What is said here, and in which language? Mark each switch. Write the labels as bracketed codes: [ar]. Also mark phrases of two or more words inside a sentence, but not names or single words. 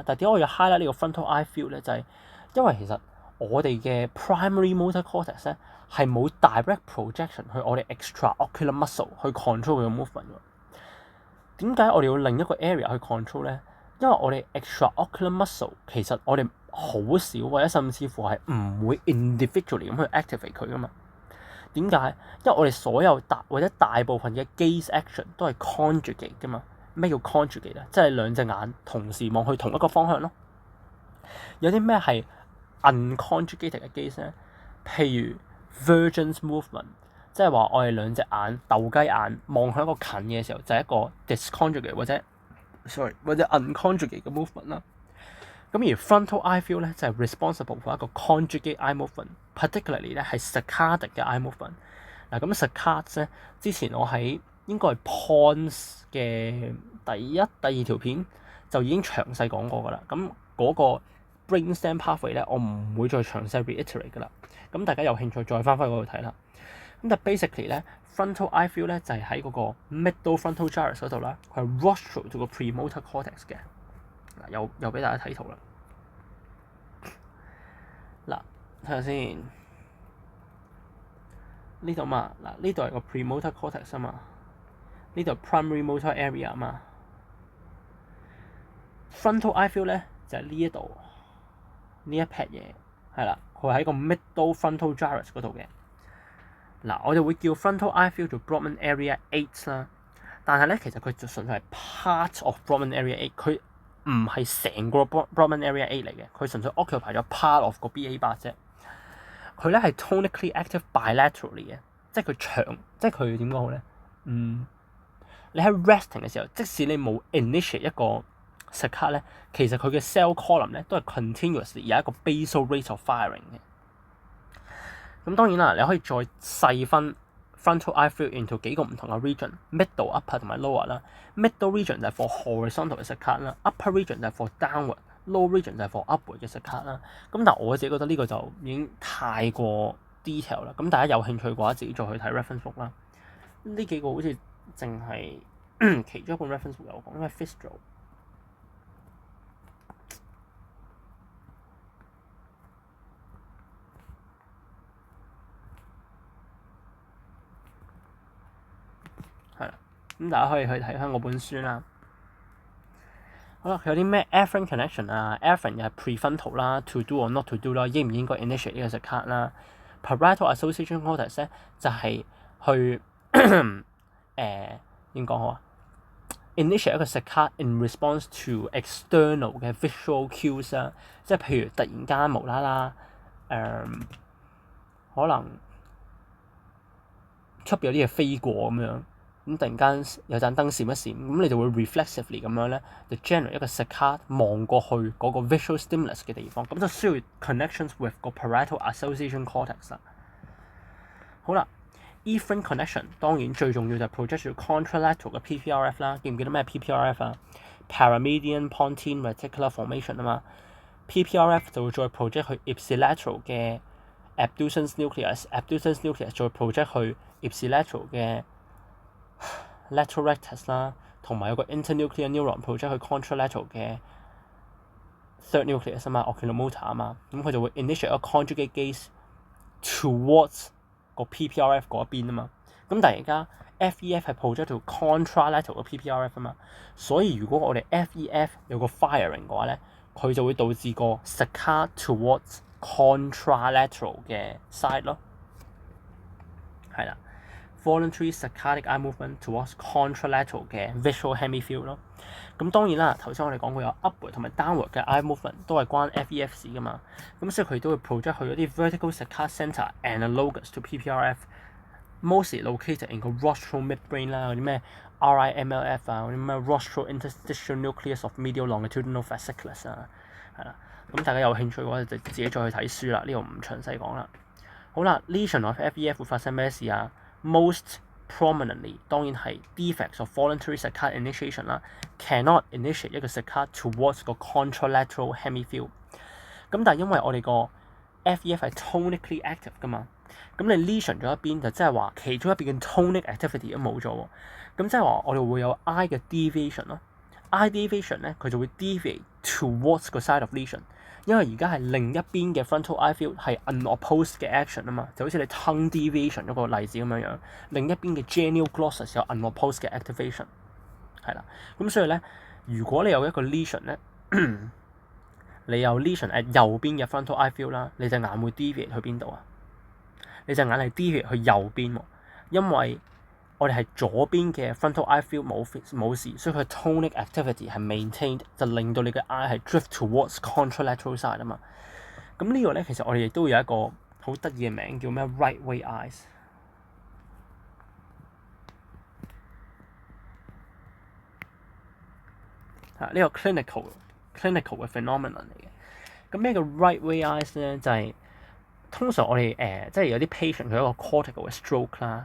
[yue] 但係點解我要 highlight 呢個 [en] frontal eye field [yue] 咧？就係因為其實我哋嘅 [en] primary motor cortex [yue] 咧係冇 [en] direct projection [yue] 去我哋 [en] extraocular muscle [yue] 去 control 佢嘅 movement 㗎。點解我哋要另一個 area 去 control 咧？因為我哋 [en] extraocular muscle [yue] 其實我哋好少或者甚至乎係唔會 individually 咁去 activate 佢㗎嘛。點解？因為我哋所有大部分嘅 [en] gaze action [yue] 都係 conjugate 㗎嘛。咩叫 conjugate 咧？即係兩隻眼同時望去同一個方向咯。有啲咩係 unconjugated 嘅 gaze 咧？譬如 [en] vergence movement， [yue] 即係話我哋兩隻眼鬥雞眼望向一個近嘅時候，就係一個 disconjugate 或者 unconjugate 嘅 movement 啦。咁而 [en] frontal eye field [yue] 咧就係 [en] responsible for [yue] 一個 [en] conjugate eye movement，particularly [yue] 咧係 saccadic 嘅 [en] eye movement。 [yue] 嗱咁 saccade 咧，之前我喺應該係 Pons 嘅第二條片就已經詳細講過㗎啦。咁嗰個 [en] brainstem pathway [yue] 咧，我唔會再詳細 reiterate 㗎啦。咁大家有興趣再翻返去嗰度睇啦。咁但 basically 咧 [en] frontal eye field [yue] 咧就係喺嗰個 [en] middle frontal gyrus [yue] 嗰度啦，佢係 [en] rostral to [yue] 個 [en] premotor cortex [yue] 嘅。嗱，又俾大家睇圖啦。嗱，睇下先，呢度嘛，嗱呢度係個 [en] premotor cortex [yue] 啊嘛，呢度 [en] primary motor area [yue] 啊嘛。 [en] frontal eye field [yue] 咧就係呢一度呢一撇嘢，係啦，佢喺個 [en] middle frontal gyrus [yue] 嗰度嘅。嗱，我哋會叫 [en] frontal eye field [yue] 做 [en] Brodmann area 8 [yue] 啦，但係咧其實佢就純粹係 [en] part of Brodmann area 8， [yue] 佢唔係成個 [en] Brodmann area 8 [yue] 嚟嘅，佢純粹 occupy 咗 [en] part of [yue] 個 BA8 啫。佢咧係 [en] tonically active bilaterally [yue] 嘅，即係佢長，即係佢點講好咧？你喺 resting 嘅時候，即使你冇 initiate 一個 saccade 咧，其實佢嘅 [en] cell column [yue] 咧都係 continuously 有一個 [en] basal rate of firing [yue] 嘅。咁當然啦，你可以再細分 [en] frontal eye field into [yue] 幾個唔同嘅 region， [en] middle、upper [yue] 同埋 lower 啦。 [en] middle region [yue] 就係 [en] for horizontal [yue] 嘅 saccade啦， [en] upper region [yue] 就係 [en] for downward，lower region [yue] 就係 [en] for upward [yue] 嘅 saccade啦。咁但係我自己覺得呢個就已經太過 detail 啦。咁大家有興趣嘅話，自己再去睇 [en] reference book [yue] 啦。呢幾個好似淨係其中一本 [en] reference book [yue] 有講，因為 Fistro。係啦，咁大家可以去睇翻我本書啦。好啦，佢有啲咩 [en] afferent connection [yue] 啊 ？afferent 又係 prefrontal 啦 ， [en] to do or not to do [yue] 啦，應唔應該 initiate 呢個 saccade 啦 ？ [en] parietal association cortex [yue] 咧就係去點講好啊 ？initiate 一個 [en] saccade in response to external [yue] 嘅 [en] visual cues [yue] 啦，即係譬如突然間無啦啦可能出邊有啲嘢飛過咁樣。咁突然間有盞燈閃一閃，咁你就會 reflexively 咁樣咧，就 generate 一個 saccade望過去嗰個 [en] visual stimulus [yue] 嘅地方，咁就需要 [en] connections with [yue] 個 [en] parietal association cortex [yue] 啦。好啦 [en] efferent connection [yue] 當然最重要就係 project 到 contralateral 嘅 PPRF 啦。記唔記得咩 PPRF 啊 ？ [en] Paramedian pontine reticular formation [yue] 啊嘛。PPRF 就會再 project 去 ipsilateral 嘅 [en] abducens nucleus，abducens nucleus [yue] 再 project 去 ipsilateral 嘅 [en] lateral rectus [yue] 啦，同埋有個 [en] internuclear neuron project [yue] 去 contralateral 嘅 [en] third nucleus [yue] 啊嘛 oculomotor 啊嘛，咁佢就會 initiate 一個 [en] conjugate gaze towards [yue] 個 PPRF 嗰一邊啊嘛。咁但係而家 FEF 係 project 到 contralateral 嘅 PPRF 啊嘛，所以如果我哋 FEF 有個 firing 嘅話咧，佢就會導致個 [en] saccade towards contralateral [yue] 嘅 side 咯，係啦。 [en] voluntary saccadic eye movement towards contralateral [yue] 嘅 [en] visual hemifield [yue] 咯。咁當然啦，頭先我哋講過有 upward 同埋 downward 嘅 [en] eye movement [yue] 都係關 FEF 事噶嘛。咁所以佢都會 project 去一啲 [en] vertical saccade centre analogous to PPRF，mostly located in [yue] 個 [en] rostral midbrain [yue] 啦，嗰啲咩 RIMLF 啊，嗰啲咩 [en] rostral interstitial nucleus of medial longitudinal fasciculus [yue] 啊，係啦。咁大家有興趣嘅話就自己再去睇書啦，呢度唔詳細講啦。好啦 [en] lesion of FEF [yue] 會發生咩事啊 ？ [en] Most prominently [yue] 當然係 [en] defects of voluntary saccade initiation [yue] 啦 ， [en] cannot initiate [yue] 一個 [en] saccade towards [yue] 個 [en] contralateral hemifield。 [yue] 咁但係因為我哋個 FEF 係 [en] tonically active [yue] 噶嘛，咁你 lesion 咗一邊就即係話其中一邊嘅 [en] tonic activity [yue] 都冇咗喎，咁即係話我哋會有 eye 嘅 deviation 咯 [en] eye deviation [yue] 咧，佢就會 [en] deviate towards [yue] 個 [en] side of lesion， [yue] 因為而家係另一邊嘅 [en] frontal eye field [yue] 係 unopposed 嘅 action 啊嘛，就好似你 [en] tongue deviation [yue] 嗰個例子咁樣，另一邊嘅 [en] genial glossus [yue] 有 unopposed 嘅 activation， 係啦。咁所以咧，如果你有一個 lesion 咧，你有 [en] lesion at [yue] 右邊嘅 [en] frontal eye field [yue] 啦，你隻眼會 deviate 去邊度啊？你隻眼係 deviate去右邊喎，因為我哋係左邊嘅 [en] frontal eye field [yue] 冇事，所以佢 [en] tonic activity [yue] 係 maintained， 就令到你嘅 eye 係 [en] drift towards contralateral side [yue] 啊嘛。咁呢個咧，其實我哋亦都有一個好得意嘅名叫咩 [en] right way eyes。 [yue] 呢個 clinical 嘅 phenomenon 嚟嘅。咁咩叫 [en] right way eyes [yue] 咧？就係通常我哋即係有啲 patient 佢有一個 cortical 嘅 stroke 啦。